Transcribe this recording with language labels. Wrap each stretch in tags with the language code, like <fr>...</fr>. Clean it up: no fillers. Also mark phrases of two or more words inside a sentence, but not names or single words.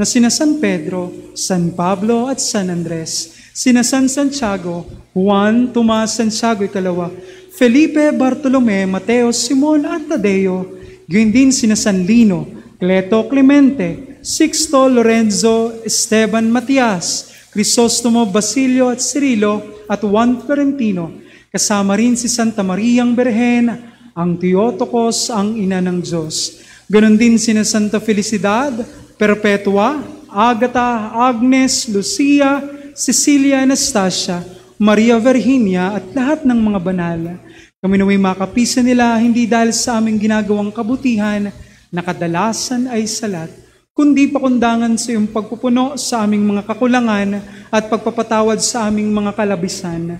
<tl>sina San Pedro, San Pablo at San Andres, sina San Santiago, Juan, Tomas, Santiago ikalawa, Felipe, Bartolome, Mateo, Simon at Tadeo, gayon din sina San Lino, Cleto, Clemente, Sixto, Lorenzo, Esteban, Matias, Crisostomo, Basilio at Cirilo at Juan Florentino, kasama rin si Santa Mariang Berhen, ang Theotokos, ang ina ng Diyos. Ganon din sina Santa Felicidad, Perpetua, Agata, Agnes, Lucia, Cecilia, Anastasia, Maria Virginia at lahat ng mga banal. Kami naway makapisa nila hindi dahil sa aming ginagawang kabutihan na kadalasan ay salat, kundi pakundangan sa iyong pagpupuno sa aming mga kakulangan at pagpapatawad sa aming mga kalabisan.</tl>